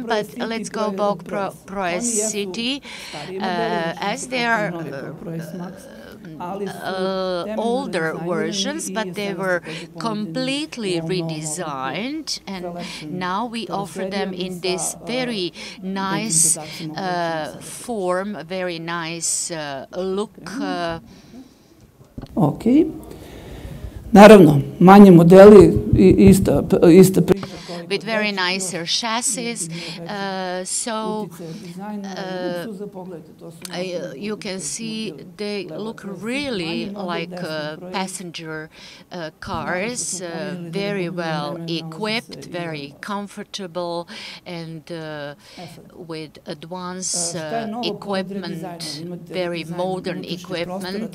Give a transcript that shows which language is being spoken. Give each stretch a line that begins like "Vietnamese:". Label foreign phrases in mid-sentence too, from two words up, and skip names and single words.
English: But let's go back to Press City, as they are older versions, but they were completely redesigned, and now we offer them in this very nice form, very nice look. Okay.
Croatian: Naravno, manji modeli, ista priča.
English: with very nice chassis. So you can see they look really like passenger cars, very well equipped, very comfortable, and with advanced equipment, very modern equipment.